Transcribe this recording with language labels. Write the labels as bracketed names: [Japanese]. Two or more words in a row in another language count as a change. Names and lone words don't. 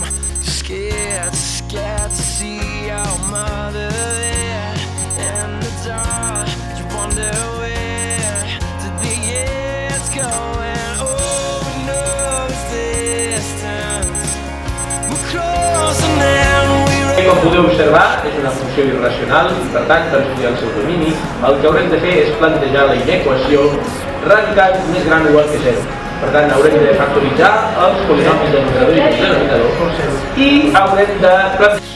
[English] Scared to see your mother there in the dark. You wonder where did the years go, and over knows distance. We're close and then we [Catalan] Com podeu observar, és una funció irracional i, per tant, per estudiar el seu domini, el que haurem de fer és plantejar la inequació radicant més gran o igual que 0. Per tant, haurem de factoritzar els polinomis del numerador i del denominador i haurem de plantejar...